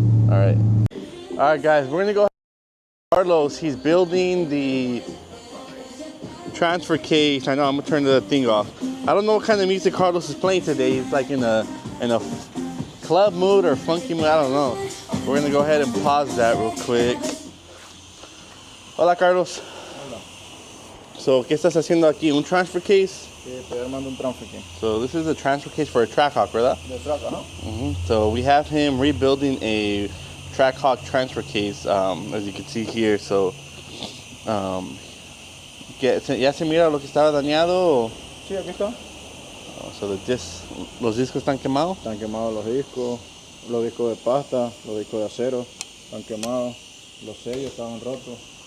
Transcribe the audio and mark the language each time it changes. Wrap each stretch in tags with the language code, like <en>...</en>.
<en>All right, guys, we're gonna go ahead. Carlos, he's building the transfer case. I know, I'm gonna turn the thing off. I don't know what kind of music Carlos is playing today. He's like in a club mood or funky mood, I don't know. We're gonna go ahead and pause that real quick.</en> <es>Hola, Carlos. Hola. So, ¿qué estás haciendo aquí? ¿Un transfer case? Sí, estoy armando un transfer case.</es> <en>So this is a transfer case for a TrackHawk, ¿verdad?</en> <es>De track, ajá.</es> <en>So we have him rebuilding a TrackHawk transfer case, as you can see here.</en> <es>So, ¿ya se mira lo que estaba dañado? Sí, aquí está. So los discos están quemados? Están quemados los discos de pasta, los discos de acero están quemados, los sellos estaban rotos.</es>